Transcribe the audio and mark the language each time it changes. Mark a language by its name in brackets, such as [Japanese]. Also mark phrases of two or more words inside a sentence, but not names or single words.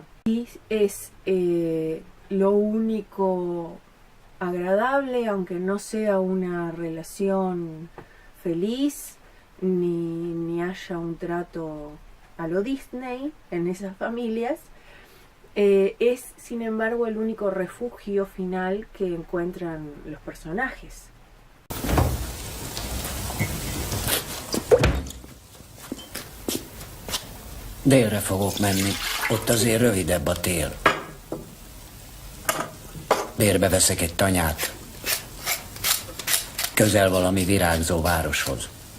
[Spanish] Y es lo único agradable, aunque no sea una relación feliz, ni haya un trato a lo Disney en esas familias, es sin embargo el único refugio final que encuentran los personajes. [Hungarian] Délre fogok menni, ott azért rövidebb a tél. Bérbe veszek egy tanyát, közel valami virágzó városhoz.